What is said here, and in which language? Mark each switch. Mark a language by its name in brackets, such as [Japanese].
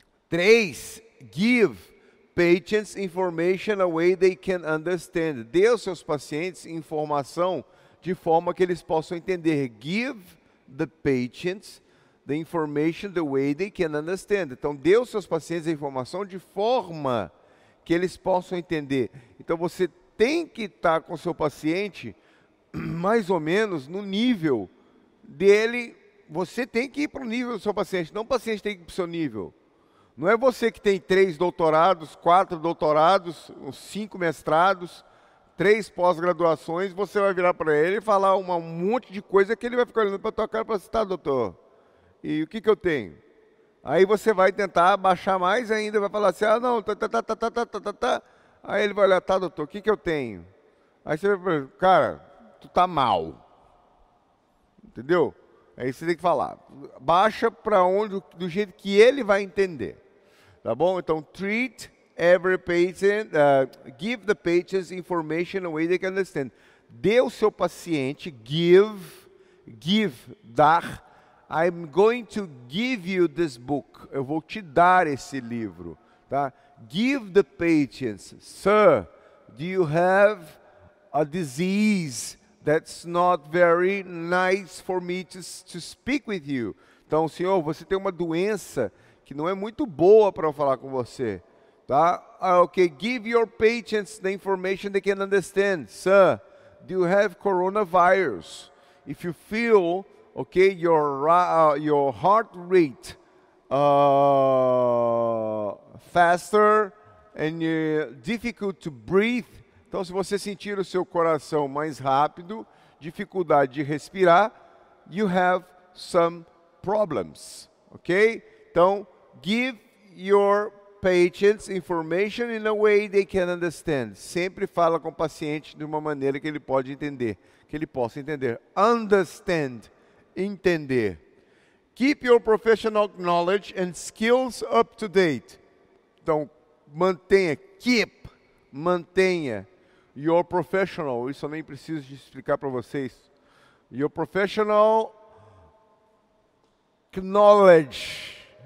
[English] 3, give patients information a way they can understand. [Portuguese] Dê aos seus pacientes informação de forma que eles possam entender. [English] Give the patients the information the way they can understand. [Portuguese] Então, dê aos seus pacientes a informação de forma que eles possam entender. Então, você tem que estar com o seu paciente mais ou menos no nível dele. Você tem que ir para o nível do seu paciente, não o paciente tem que ir para o seu nível. Não é você que tem 3 doutorados, 4 doutorados, 5 mestrados, 3 pós-graduações, você vai virar para ele e falar um monte de coisa que ele vai ficar olhando para a tua cara e falar assim, tá, doutor, e o que eu tenho? Aí você vai tentar baixar mais ainda, vai falar assim, ah, não, tá. Aí ele vai olhar, tá, doutor, o que eu tenho? Aí você vai falar, cara, tu tá mal. Entendeu? Aí você tem que falar. Baixa para onde, do jeito que ele vai entender. Tá bom? [English] Então, treat every patient, give the patients information in a way they can understand. [Portuguese] Dê ao seu paciente, give, dar. [English] I'm going to give you this book. [Portuguese] Eu vou te dar esse livro. Tá? [English] Give the patients, sir, do you have a disease that's not very nice for me to speak with you? [Portuguese] Então, senhor, você tem uma doença que não é muito boa para eu falar com você. Tá? [English] Okay, give your patients the information they can understand. Sir, do you have coronavirus? If you feel, okay, your heart rate faster and difficult to breathe. [Portuguese] Então, se você sentir o seu coração mais rápido, dificuldade de respirar, [English] you have some problems, ok? Então, give your patients information in a way they can understand. [Portuguese] Sempre fala com o paciente de uma maneira que ele pode entender, que ele possa entender. Understand, entender. [English] Keep your professional knowledge and skills up to date. [Portuguese] Então, mantenha. [English] Your professional, [Portuguese] isso eu nem preciso de explicar para vocês. [English] Your professional knowledge.